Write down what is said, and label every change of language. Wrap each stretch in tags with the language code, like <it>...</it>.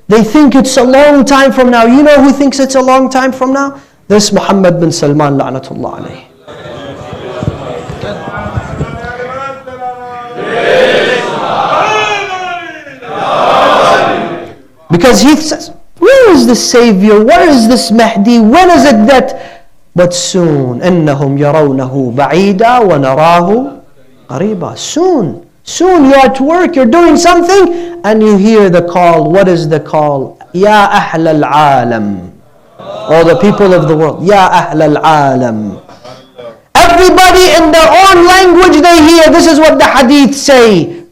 <en>They think it's a long time from now. You know who thinks it's a long time from now? This Muhammad bin Salman, la'natullah alayhi. Because he says, where is the Savior? Where is this Mahdi? When is it that... But soon,</en> <ar>إِنَّهُمْ يَرَوْنَهُ بَعِيدًا وَنَرَاهُ قَرِيبًا.</ar> <en>Soon you're at work, you're doing something, and you hear the call. What is the call? Ya Ahl al-Alam. All the people of the world. Ya Ahl al-Alam. Everybody in their own language they hear. This is what the hadith say.</en>